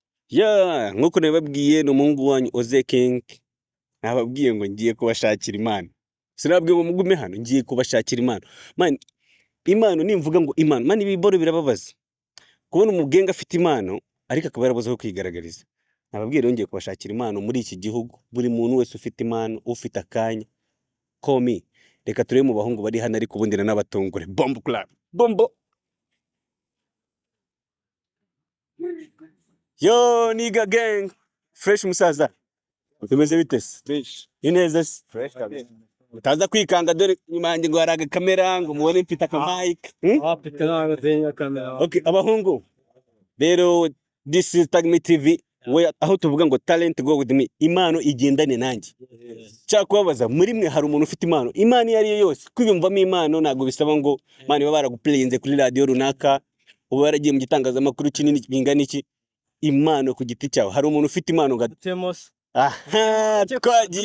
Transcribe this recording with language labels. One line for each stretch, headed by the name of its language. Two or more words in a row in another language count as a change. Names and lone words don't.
Kinyarwanda: Nkuko nababwiye ni umuhungu wanyu OZEYKING. Nababwiye ngo ngiye kubashakira impano. Sinababwiye ngo mugume hano, ngiye kubashakira impano. Man, impano nimvuga ngo impano, man ibiboro birababaza. Kubona umugenga afite impano ariko akaba yarabuze aho kwigaragariza. Nababwiye rero ngiye kubashakira impano muri iki gihugu. Buri muntu wese ufite impano, ufite akanya.
English: Call me.
Kinyarwanda: Reka turebe mu bahungu bari hano ariko ubundi n'abatungure. Bombo club. Bombo. Yo, niga gang. Fresh musaza. Tumeze bite se? Fresh. Ineza se? Fresh kabisa. Utaza kwikanga dore nyuma yanjye ngo haraga kamera ngo mubone mfite akamike. Mfite nanga zenya kamera. Okay, abahungu. Rero
English: this is
Kinyarwanda: Tubwire TV. Aho tuvuga ngo
English: talent go with me.
Kinyarwanda: Impano igendane nanjye. Cyakubabaza muri mwe hari umuntu ufite impano. Impano yari yo yose. Kwiyumvamo impano ntago bisaba ngo mani baba baraguplayinze kuri radio runaka. Ubu baragiye mu gitangazamakuru kinini bingana iki. Impano ku giti cyawe. Hari umuntu ufite impano nga Temos. aha twagiye